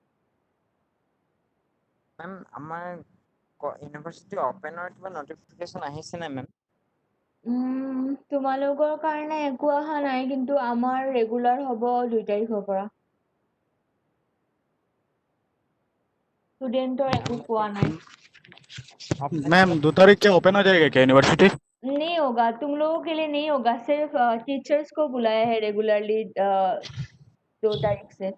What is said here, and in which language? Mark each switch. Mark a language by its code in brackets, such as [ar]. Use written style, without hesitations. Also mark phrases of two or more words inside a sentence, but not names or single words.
[en] ma'am, [as] আমাৰ [en] university open [as] কিবা নটিফিকেশ্যন আহিছে নে মেম? তোমালোকৰ কাৰণে একো অহা নাই, কিন্তু আমাৰ ৰেগুলাৰ হ'ব 2 তাৰিখৰ পৰা। [hi] स्टूडेंटों को कुआ नहीं। मैम 2 तारीख क्या ओपन हो जाएगा क्या यूनिवर्सिटी? नहीं होगा, तुम लोगों के लिए नहीं होगा, सिर्फ टीचर्स को बुलाया है रेगुलरली 2 तारीख से।